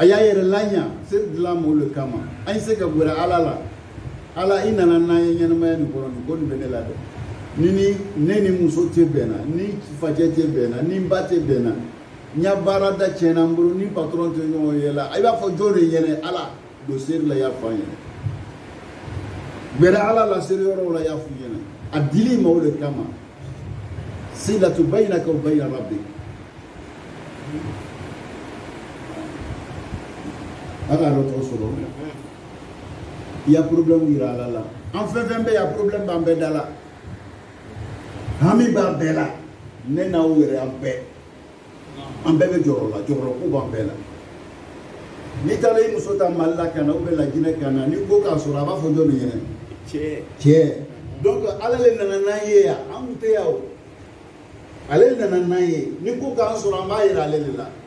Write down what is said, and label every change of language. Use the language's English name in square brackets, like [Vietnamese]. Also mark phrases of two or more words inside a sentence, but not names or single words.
[Bambara] y'a yɛrɛ laɲa seri dilan ma o le kama an ye se ka gɛrɛ Ala la Ala i nana n'an ye ɲɛnamaya nin kɔnɔ nin ko nin bɛ ne la dɛ ne ni muso tɛ bɛnna ni facɛ tɛ bɛnna ni ba tɛ bɛnna n ya baara da tiɲɛna n bolo ni patron tɛ ɲɔgɔn ye la i b'a fɔ jɔn de ɲɛnɛ Ala don seri la i y'a fɔ an ɲɛna gbɛrɛ Ala la seri yɔrɔ la i y'a fɔ ɲɛna a dili ma o de kama [Arabic] صلاة بينك وبين ربك [Bambara] a ka dɔ tɔgɔ sɔrɔ i ya problème yira Ala la an fɛn fɛn bɛ yan problème b'an bɛɛ da la hami b'a bɛɛ la ne n'aw yɛrɛ an bɛɛ bɛ jɔyɔrɔ la jɔyɔrɔ ko b'an bɛɛ la n'i taara i muso ta Mali la ka na [French] ou bien [Bambara] Laginɛ ka na n'i ko k'a sɔrɔ a b'a fɔ jɔn de ɲɛna cɛ donc Ala le nana n'an ye yan an tun tɛ yan o ale nana n'an ye n'i ko k'an sɔrɔ an b'a yira ale de la